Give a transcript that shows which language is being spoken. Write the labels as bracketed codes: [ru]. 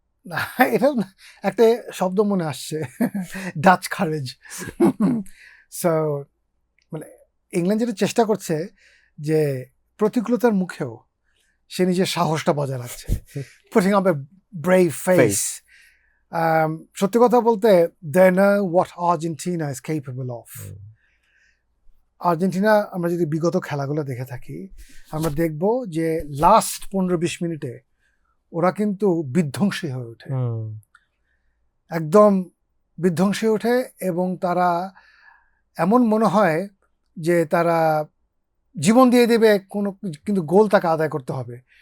[bn] না, এটা একটা শব্দ মনে আসছে, ডাচ কারেজ। সো মানে ইংল্যান্ড যেটা চেষ্টা করছে যে প্রতিকূলতার মুখেও সে নিজের সাহসটা বজায় রাখছে, [en] putting up a brave face. [bn] সত্যি কথা বলতে, [en] they know what Argentina is capable of. [bn] Argentina আমরা যদি বিগত খেলাগুলো দেখে থাকি, আমরা দেখব যে লাস্ট 15-20 মিনিটে ওরা কিন্তু বিধ্বংসী হয়ে ওঠে, একদম বিধ্বংসী ওঠে, এবং তারা এমন মনে হয় যে তারা জীবন দিয়ে দেবে কিন্তু গোল তাকে আদায় করতে হবে।